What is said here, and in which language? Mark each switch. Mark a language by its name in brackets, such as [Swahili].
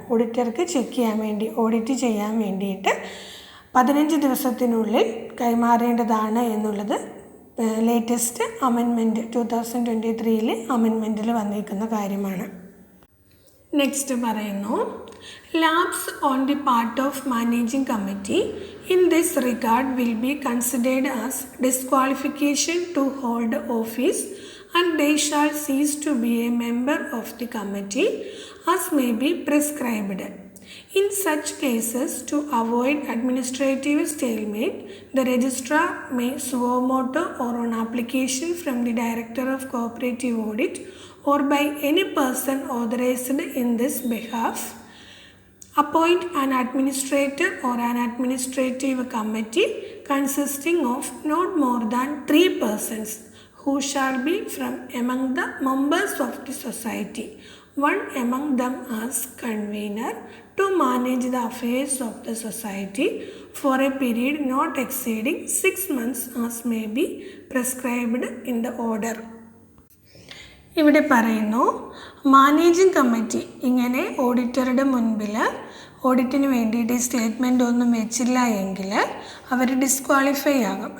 [Malayalam] ഓഡിറ്റർക്ക് check ചെയ്യാൻ വേണ്ടി, audit ചെയ്യാൻ വേണ്ടിയിട്ട് 15 ദിവസത്തിനുള്ളിൽ കൈമാറേണ്ടതാണ് എന്നുള്ളത് ലേറ്റസ്റ്റ് അമെൻമെൻറ്റ് 2023 അമെൻമെൻറ്റിൽ വന്നിരിക്കുന്ന കാര്യമാണ്. [English] next [Malayalam] പറയുന്നു, [English] lapse on the part of managing committee in this regard will be considered as disqualification to hold office and they shall cease to be a member of the committee as may be prescribed. In such cases, to avoid administrative stalemate, the registrar may suo motu or on application from the Director of Cooperative Audit or by any person authorized in this behalf, appoint an administrator or an administrative committee consisting of not more than 3 persons who shall be from among the members of the society, one among them as convener, to manage the affairs of the society for a period not exceeding 6 months as may be prescribed in the order. [Malayalam] ഇവിടെ പറയുന്നു managing committee ഇങ്ങനെ ഓഡിറ്ററുടെ മുൻപിൽ ഓഡിറ്റിന് വേണ്ടിയിട്ട് statement ഒന്നും വെച്ചില്ല എങ്കിൽ അവർ disqualify ആകും.